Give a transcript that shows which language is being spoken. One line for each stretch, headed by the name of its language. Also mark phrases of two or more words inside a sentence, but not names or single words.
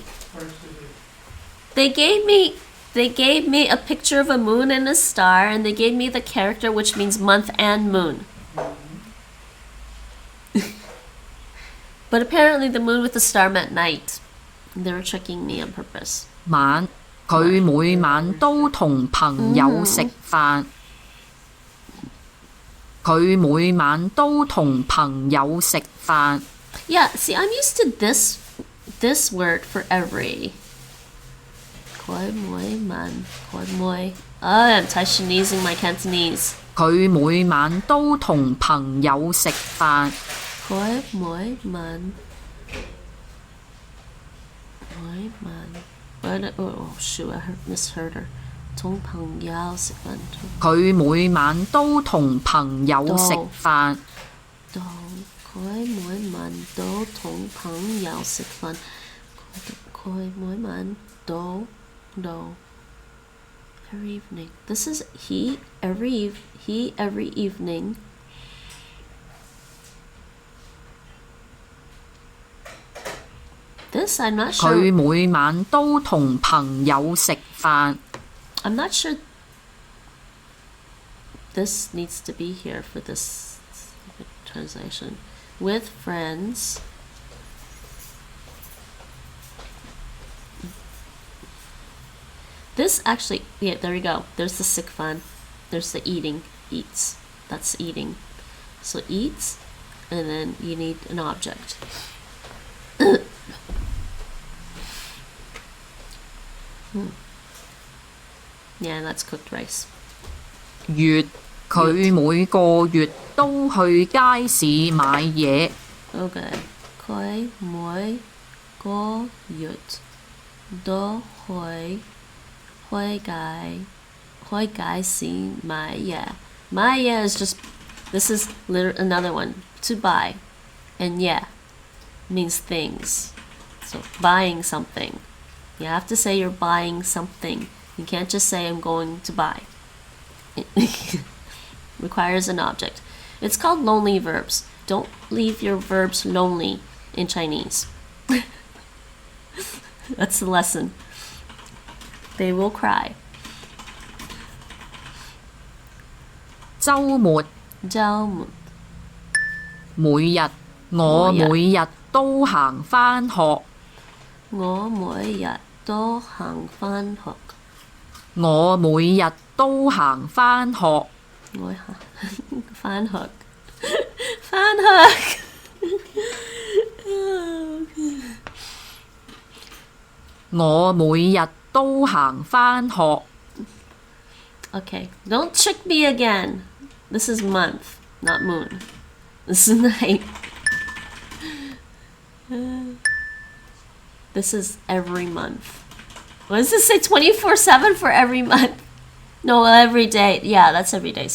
English: They gave me a picture of a moon and a star, and they gave me the character which means month and moon. But apparently the moon with the star meant night. They were tricking me on purpose.
Cantonese: 晚，佢每晚都同朋友食飯。佢每晚都同朋友食飯。
English: Yeah, see, I'm used to this word for every.
Cantonese: 佢每晚，佢每.
English: I'm Chinesing my Cantonese.
Cantonese: 佢每晚都同朋友食飯。佢每晚。每晚.
English: Oh shoot, I misheard her.
Cantonese: 同朋友食飯。佢每晚都同朋友食飯。佢每晚都同朋友食飯。佢每晚都
English: every evening. This is he every evening. This I'm not sure. 佢每晚都同朋友食飯。 I'm not sure this needs to be here for this translation. With friends. This actually, yeah, there we go. There's the sikfan. There's the eating. Eats. That's eating. So eats, and then you need an object. Yeah, that's cooked rice.
Cantonese: 月，佢每個月都去街市買嘢。
English: Okay.
Cantonese: 佢每個月都去街市買嘢。買嘢
English: is just, this is another one, to buy. And yeah, means things. So buying something. You have to say you're buying something. You can't just say I'm going to buy. It requires an object. It's called lonely verbs. Don't leave your verbs lonely in Chinese. That's the lesson. They will cry.
Cantonese: 週末，每日，我每日都行返學。我每日都行返學。我每日都行返學。我返學。返學。我每日都行返學。
English: Okay, don't trick me again. This is month, not moon. This is night. This is every month. What does this say? 24/7 for every month? No, every day. Yeah, that's every day.